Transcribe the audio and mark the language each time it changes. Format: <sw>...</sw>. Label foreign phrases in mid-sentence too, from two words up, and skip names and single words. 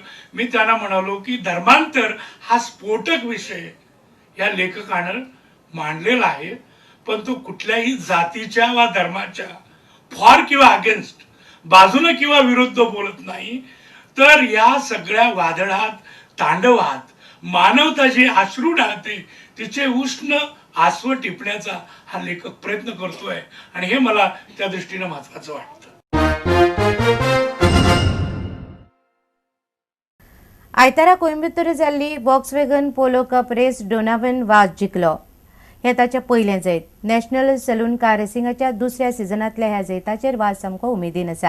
<mr>मी त्यांना म्हणालो की धर्मांतर हा स्फोटक विषय या लेखकानं मांडलेला आहे, पण तो कुठल्याही जातीच्या वा धर्माच्या फॉर किंवा अगेन्स्ट बाजूने किंवा विरुद्ध बोलत नाही. तर या सगळ्या वादळात तांडवात मानवता जी अश्रू ढाळते तिचे उष्ण आसव टिपण्याचा हा लेखक प्रयत्न करतोय आणि हे मला त्या दृष्टीने महत्वाचं वाटतं.</mr> <kok>आयतारा कोयंबतूर जाल्ली वॉक्सवॅगन पोलो कप रेस डोनावन वाज जिखलो. हे ताचे पयलें जैत. नॅशनल सलून कार रेसिंगाच्या दुसऱ्या सिजनांतल्या ह्या जैताचेर वाज सामको उमेदीन आसा.</kok>